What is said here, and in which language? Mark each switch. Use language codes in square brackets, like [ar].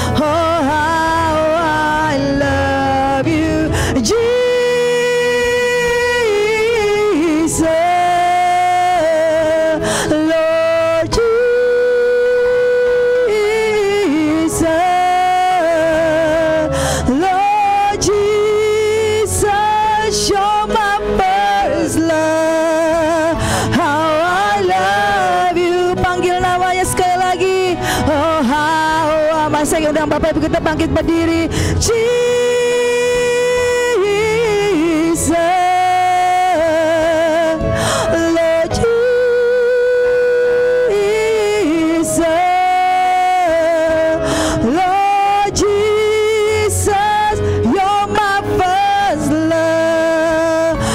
[en] Oh, how I love you, Jesus, Lord Jesus, Lord Jesus, you're my first love. How I love you. [id] Panggil namanya sekali lagi. [en] Oh, how [id] saya undang Bapak Ibu kita bangkit berdiri. [en] Jesus, Lord Jesus, Lord Jesus, you're my first love.